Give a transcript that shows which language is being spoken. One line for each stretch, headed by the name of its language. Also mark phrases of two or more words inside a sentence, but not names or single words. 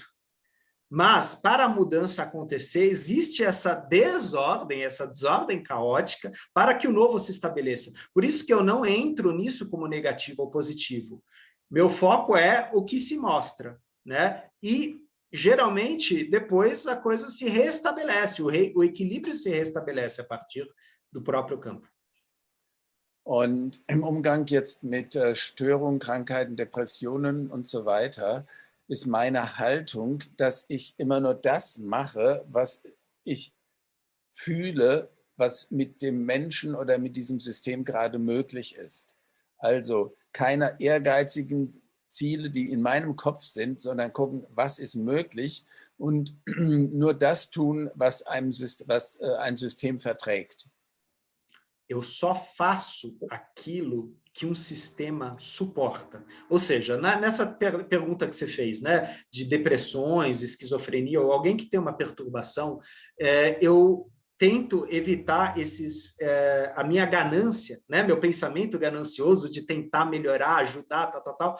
Portuguese: Mas, para a mudança acontecer, existe essa desordem caótica para que o novo se estabeleça. Por isso que eu não entro nisso como negativo ou positivo. Meu foco é o que se mostra, né? E, geralmente, depois a coisa se restabelece, o equilíbrio se restabelece a partir do próprio campo.
German: Und im Umgang jetzt mit Störungen, Krankheiten, Depressionen und so weiter ist meine Haltung, dass ich immer nur das mache, was ich fühle, was mit dem Menschen oder mit diesem System gerade möglich ist. Also keine ehrgeizigen Ziele, die in meinem Kopf sind, sondern gucken, was ist möglich und nur das tun, was ein System verträgt.
Portuguese: Eu só faço aquilo que um sistema suporta. Ou seja, nessa pergunta que você fez, né, de depressões, esquizofrenia, ou alguém que tem uma perturbação, eu tento evitar a minha ganância, né, meu pensamento ganancioso de tentar melhorar, ajudar, tal.